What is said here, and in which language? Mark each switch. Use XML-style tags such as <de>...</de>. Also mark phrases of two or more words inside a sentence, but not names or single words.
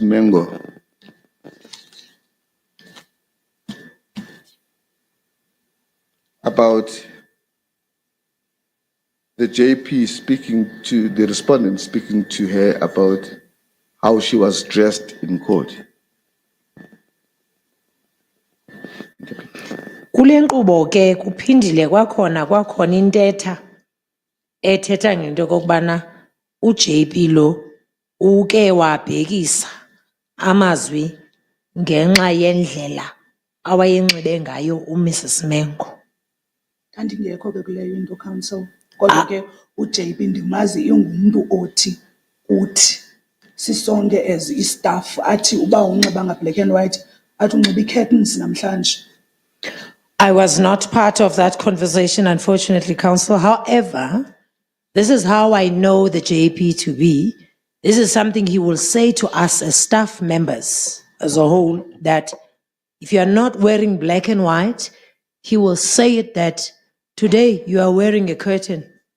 <en>Mengo about the JP speaking to the respondent, speaking to her about how she was dressed in court.</en> <xh>Kule nkqubo ke kuphindile kwakhona intetha ethetha ngento kokubana uJP lo uke wabhekisa amazwi ngenxa yendlela awayenxibe ngayo uMrs Mengo. Ndandingekho ke kuleyo into counsel. Kodwa ke uJP ndimazi ingumntu othi uthi sisonke</xh> <en>as istaff</en> <xh>athi uba unxiba nga</xh> <en>black and white</en> <xh>athi unxiba curtains namhlanje.</xh> <en>I was not part of that conversation, unfortunately, counsel. However, this is how I know the JP to be. This is something he will say to us as staff members as a whole, that if you are not wearing black and white, he will say it that today you are wearing a curtain.</en>